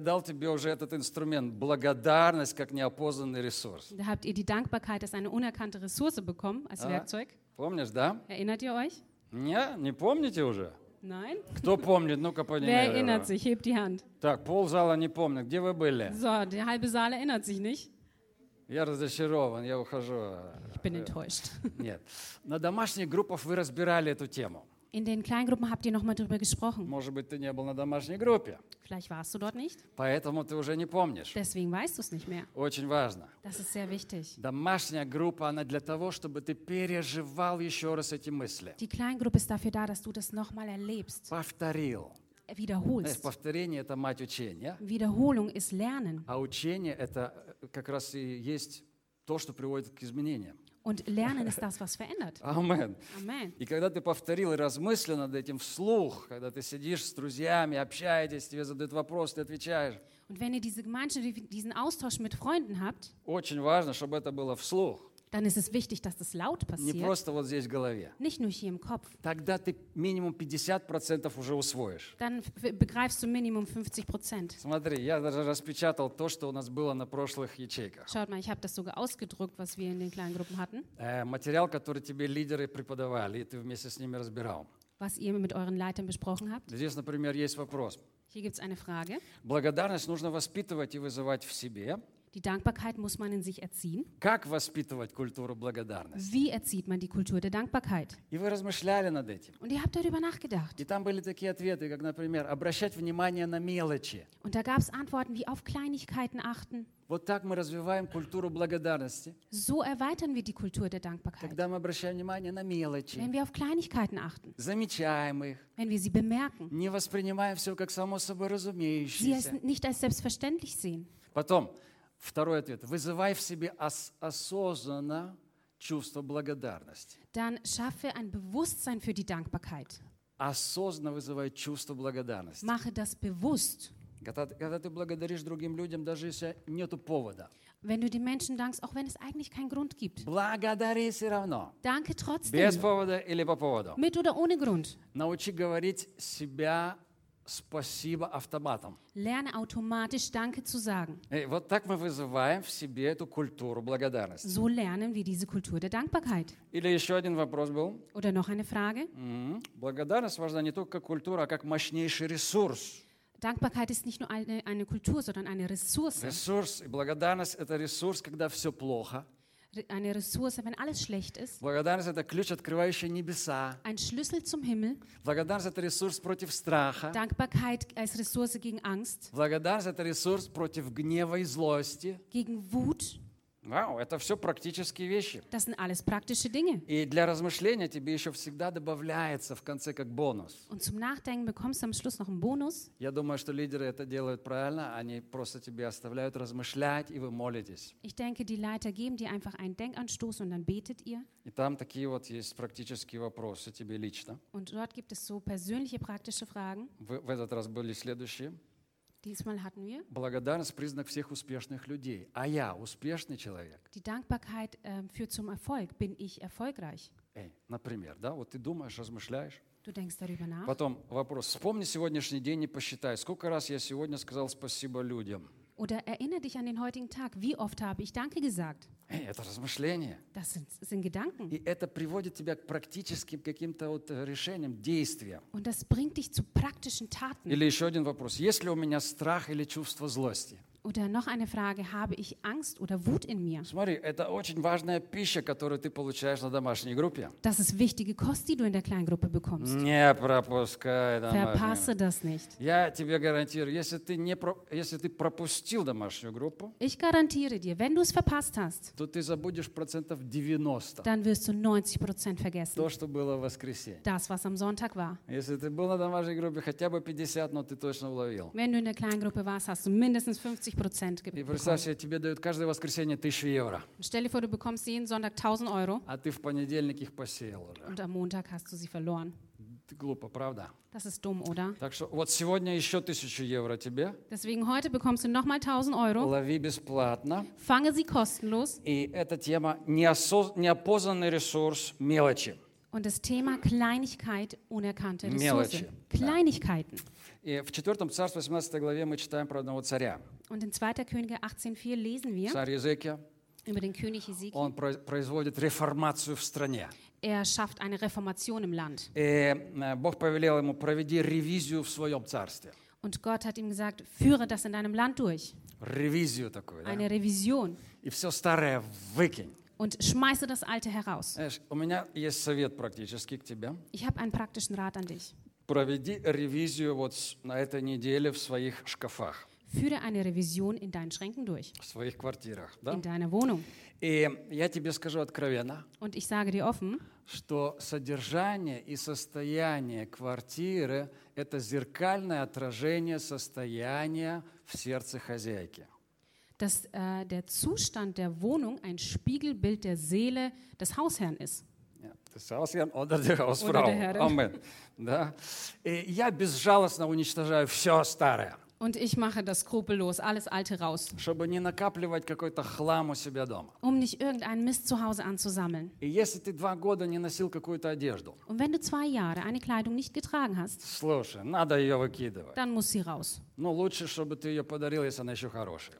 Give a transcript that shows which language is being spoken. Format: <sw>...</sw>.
<ru>дал тебе уже этот инструмент благодарность как неопознанный ресурс.</ru> <de>Da habt ihr die Dankbarkeit als eine unerkannte Ressource bekommen als Werkzeug.</de> <ru>Помнишь, да?</ru> <de>Erinnert ihr euch?</de> <ru>Не помните уже?</ru> <de>Nein.</de> <ru>Кто помнит? Ну-ка, поднимите.</ru> <de>Wer erinnert sich? Hebt die Hand.</de> <ru>Так, пол зала не помнит. Где вы были?</ru> <de>So, der halbe Saal erinnert sich nicht.</de> <ru>Я разочарован, я ухожу.</ru> <de>Ich bin enttäuscht.</de> <ru>Нет. На домашних группах вы разбирали эту тему.</ru> <de>In den kleinen Gruppen habt ihr nochmal drüber gesprochen.</de> <ru>Может быть, ты не был на домашней группе.</ru> <de>Vielleicht warst du dort nicht.</de> <ru>Поэтому ты уже не помнишь.</ru> <de>Deswegen weißt du es nicht mehr.</de> <ru>Очень важно.</ru> <de>Das ist sehr wichtig.</de> <ru>Домашняя группа, она для того, чтобы ты переживал еще раз эти мысли.</ru> <de>Die Kleingruppe ist dafür da, dass du das nochmal erlebst.</de> <ru>Повторил.</ru> <de>Wiederholst.</de> <ru>Повторение – это мать учения.</ru> <de>Wiederholung ist Lernen.</de> <ru>А учение – это как раз и есть то, что приводит к изменениям.</ru> <de>Und Lernen ist das, was verändert.</de> <ru>Amen.</ru> <de>Amen.</de> <ru>И когда ты повторил и размыслил над этим вслух, когда ты сидишь с друзьями, общаетесь, тебе задают вопрос, ты отвечаешь.</ru> <de>Und wenn ihr diese Gemeinschaft, diesen Austausch mit Freunden habt,</de> <ru>очень важно, чтобы это было вслух.</ru> <de>Dann ist es wichtig, dass das laut passiert.</de> <ru>Не просто вот здесь в голове.</ru> <de>Nicht nur hier im Kopf.</de> <ru>Тогда ты минимум 50% уже усвоишь.</ru> <de>Dann begreifst du minimum 50%.</de> <ru>Смотри, я даже распечатал то, что у нас было на прошлых ячейках.</ru> <de>Schaut mal, ich habe das sogar ausgedruckt, was wir in den kleinen Gruppen hatten.</de> <ru>Материал, который тебе лидеры преподавали, и ты вместе с ними разбирал.</ru> <de>Was ihr mit euren Leitern besprochen habt.</de> <ru>Здесь, например, есть вопрос.</ru> <de>Hier gibt's eine Frage.</de> <ru>Благодарность нужно воспитывать и вызывать в себе.</ru> <de>Die Dankbarkeit muss man in sich erziehen.</de> <ru>Как воспитывать культуру благодарности?</ru> <de>Wie erzieht man die Kultur der Dankbarkeit?</de> <ru>И вы размышляли над этим.</ru> <de>Und ihr habt darüber nachgedacht.</de> <ru>И там были такие ответы, как, например, обращать внимание на мелочи.</ru> <de>Und da gab's Antworten wie auf Kleinigkeiten achten.</de> <ru>Вот так мы развиваем культуру благодарности.</ru> <de>So erweitern wir die Kultur der Dankbarkeit.</de> <ru>Когда мы обращаем внимание на мелочи.</ru> <de>Wenn wir auf Kleinigkeiten achten.</de> <ru>Замечаем их.</ru> <de>Wenn wir sie bemerken.</de> <ru>Не воспринимаем все как само собой разумеющееся.</ru> <de>Sie nicht als selbstverständlich sehen.</de> <ru>Потом. Второй ответ. Вызывай в себе осознанно чувство благодарности.</ru> <de>Dann schaffe ein Bewusstsein für die Dankbarkeit.</de> <ru>Осознанно вызывай чувство благодарности.</ru> <de>Mache das bewusst.</de> <ru>Когда ты благодаришь другим людям, даже если нету повода.</ru> <de>Wenn du den Menschen dankst, auch wenn es eigentlich keinen Grund gibt.</de> <ru>Благодари все равно.</ru> <de>Danke trotzdem.</de> <ru>Без повода или по поводу.</ru> <de>Mit oder ohne Grund.</de> <ru>Научи говорить себя спасибо автоматом.</ru> <de>Lerne automatisch Danke zu sagen.</de> <ru>Вот так мы вызываем в себе эту культуру благодарности.</ru> <de>So lernen wir diese Kultur der Dankbarkeit.</de> <ru>Или еще один вопрос был.</ru> <de>Oder noch eine Frage.</de> <ru>Благодарность важна не только как культура, а как мощнейший ресурс.</ru> <de>Dankbarkeit ist nicht nur eine Kultur, sondern eine Ressource.</de> <ru>Ресурс. И благодарность – это ресурс, когда все плохо.</ru> <de>Eine Ressource, wenn alles schlecht ist.</de> <ru>Благодарность – это ключ, открывающий небеса.</ru> <de>Ein Schlüssel zum Himmel.</de> <ru>Благодарность – это ресурс против страха.</ru> <de>Dankbarkeit als Ressource gegen Angst.</de> <ru>Благодарность – это ресурс против гнева и злости.</ru> <de>Gegen Wut.</de> <ru>Вау, это все практические вещи.</ru> <de>Das sind alles praktische Dinge.</de> <ru>И для размышления тебе еще всегда добавляется в конце как бонус.</ru> <de>Und zum Nachdenken bekommst du am Schluss noch einen Bonus.</de> <ru>Я думаю, что лидеры это делают правильно, они просто тебе оставляют размышлять, и вы молитесь.</ru> <de>Ich denke, die Leiter geben dir einfach einen Denkanstoß und dann betet ihr.</de> <ru>И там такие вот есть практические вопросы тебе лично.</ru> <de>Und dort gibt es so persönliche praktische Fragen.</de> <ru>В этот раз были следующие.</ru> <de>Diesmal hatten wir.</de> <ru>Благодарность – признак всех успешных людей. А я успешный человек.</ru> <de>Die Dankbarkeit führt zum Erfolg. Bin ich erfolgreich?</de> <ru>Эй, например, да? Вот ты думаешь, размышляешь.</ru> <de>Du denkst darüber nach.</de> <ru>Потом вопрос. Вспомни сегодняшний день и посчитай, сколько раз я сегодня сказал спасибо людям.</ru> <de>Oder erinnere dich an den heutigen Tag. Wie oft habe ich Danke gesagt?</de> <ru>Эй, это размышление.</ru> <de>Das sind Gedanken.</de> <ru>И это приводит тебя к практическим каким-то вот решениям, действиям.</ru> <de>Und das bringt dich zu praktischen Taten.</de> <ru>Или еще один вопрос. Есть ли у меня страх или чувство злости?</ru> <de>Oder noch eine Frage. Habe ich Angst oder Wut in mir?</de> <ru>Смотри, это очень важная пища, которую ты получаешь на домашней группе.</ru> <de>Das ist wichtige Kost, die du in der Kleingruppe bekommst.</de> <ru>Не пропускай домашнюю.</ru> <de>Verpasse das nicht.</de> <ru>Я тебе гарантирую, если ты пропустил домашнюю группу,</ru> <de>ich garantiere dir, wenn du es verpasst hast,</de> <ru>то ты забудешь процентов 90.</ru> <de>Dann wirst du 90% vergessen.</de> <ru>То, что было в воскресенье.</ru> <de>Das, was am Sonntag war.</de> <ru>Если ты был на домашней группе, хотя бы 50, но ты точно уловил.</ru> <de>Wenn du in der Kleingruppe warst, hast du mindestens 50%.</de> <ru>И представь себе, тебе дают каждое воскресенье 1000 евро.</ru> <de>Stell dir vor, du bekommst jeden Sonntag 1000 Euro.</de> <ru>А ты в понедельник их посеял уже.</ru> <de>Und am Montag hast du sie verloren.</de> <ru>Глупо, правда?</ru> <de>Das ist dumm, oder?</de> <ru>Так что вот сегодня еще 1000 евро тебе.</ru> <de>Deswegen heute bekommst du noch mal 1000 Euro.</de> <ru>Лови бесплатно.</ru> <de>Fange sie kostenlos.</de> <ru>И эта тема неопознанный ресурс мелочи.</ru> <de>Und das Thema Kleinigkeit, unerkannte Ressource.</de> <ru>Мелочи.</ru> <de>Kleinigkeiten.</de> <ru>Да. И в 4 Царств 18 главе мы читаем про одного царя.</ru> <de>Und in 2. Könige 18,4 lesen wir über den König Hesekia.</de> <ru>Он производит реформацию в стране.</ru> <de>Er schafft eine Reformation im Land.</de> <ru>И Бог повелел ему: проведи ревизию в своем царстве.</ru> <de>Und Gott hat ihm gesagt: führe das in deinem Land durch.</de> <ru>Ревизию такую, да?</ru> <de>Eine Revision.</de> <ru>И все старое выкинь.</ru> <de>Und schmeiße das Alte heraus.</de> <ru>У меня есть совет практически к тебе.</ru> <de>Ich habe einen praktischen Rat an dich.</de> <ru>Проведи ревизию вот на этой неделе в своих шкафах.</ru> <de>Führe eine Revision in deinen Schränken durch.</de> <ru>В своих квартирах, да?</ru> <de>In deiner Wohnung.</de> <ru>И я тебе скажу откровенно.</ru> <de>Und ich sage dir offen,</de> <ru>что содержание и состояние квартиры – это зеркальное отражение состояния в сердце хозяйки.</ru> <de>Dass der Zustand der Wohnung ein Spiegelbild der Seele des Hausherrn ist. Das Hausherrn oder die Hausfrau.</de> <ru>Amen. Да. И я безжалостно уничтожаю все старое.</ru> <de>Und ich mache das skrupellos, alles Alte raus.</de> <ru>Чтобы не накапливать какой-то хлам у себя дома.</ru> <de>Um nicht irgendeinen Mist zu Hause anzusammeln.</de> <ru>И если ты 2 года не носил какую-то одежду.</ru> <de>Und wenn du 2 Jahre eine Kleidung nicht getragen hast.</de> <ru>Слушай, надо ее выкидывать.</ru> <de>Dann muss sie raus.</de> <ru>Ну лучше, чтобы ты ее подарил, если она еще хорошая.</ru>